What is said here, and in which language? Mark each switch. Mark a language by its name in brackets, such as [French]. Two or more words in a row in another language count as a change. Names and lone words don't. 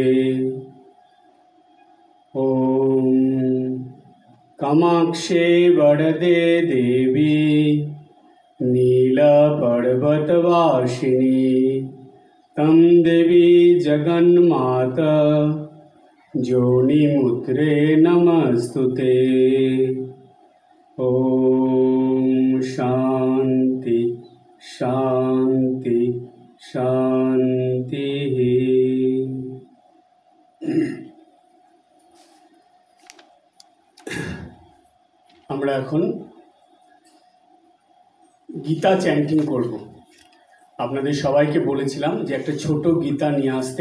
[Sanskrit] ॐ कामाक्षे वरदे देवी नीलपर्वतवासिनी तं देवी जगन्माता योनिमुद्रे नमस्तुते। ॐ शान्ति शान्ति शान्तिः। [Bangla] আমরা এখন গীতা চ্যান্টিং করব। আপনাদের সবাইকে বলেছিলাম যে একটা ছোট গীতা নিয়ে আসতে।